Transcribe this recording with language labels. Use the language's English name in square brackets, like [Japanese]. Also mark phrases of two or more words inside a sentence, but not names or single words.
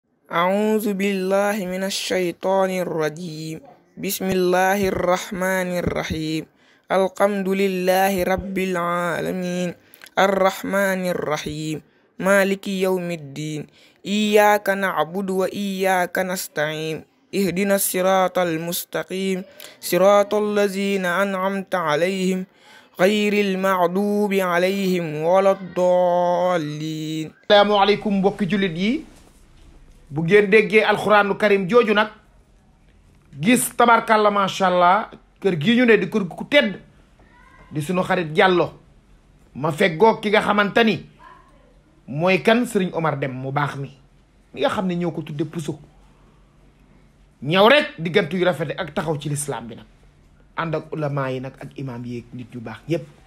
[Arabic] أعوذ بالله من الشيطان الرجيم بسم الله الرحمن الرحيم الحمد لله رب العالمين الرحمن الرحيم مالك يوم الدين إياك نعبد وإياك نستعين اهدنا الصراط المستقيم صراط الذين أنعمت عليهم غير المغضوب عليهم ولا الضالين. السلام عليكم [Wolof] mbokki jullit yi bu ngeen déggee [Arabic] القرآن الكريم [Wolof] jooju nag gis tabarkàlla [Arabic] ما شاء الله [Wolof] kër gii ñu ne di kër ku tedd di sunu xarit Diallo ma feggoog ki nga xamante ni mooy kan Serigne Omar Deme mu baax mi nga xam ne ñoo ko tudde puso ñëw rek diggante yu rafet ak taxaw ci lislaam bi nag ànd ak ulama yi nag ak imaam yi nit yu baax ñëpp